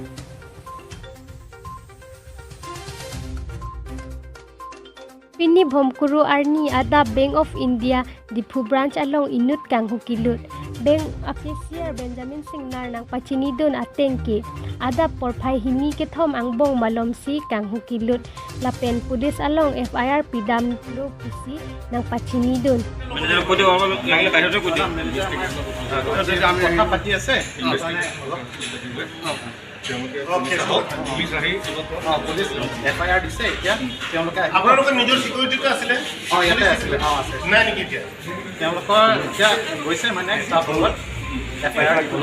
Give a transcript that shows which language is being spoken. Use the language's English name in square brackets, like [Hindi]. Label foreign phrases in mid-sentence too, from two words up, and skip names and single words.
[Karbi] Pini Bhomkuru Arni Ada Bank of India Diphu branch along inut kang hukilut. Bank officier Benjamin Singnar nang pachinidon atengke ada porphai himi ke thom angbong malomsi kang hukilut lapen pulis along FIR pidam lo pisi nang pachinidon. [Assamese] পুলিচ FIR দিছে এতিয়া তেওঁলোকে আপোনালোকৰ নিজৰ সিকিউৰিটিটো আছিলে ইয়াতে আছিলে নাই নেকি এতিয়া তেওঁলোকৰ এতিয়া গৈছে মানে ষ্টাফ লগত FIR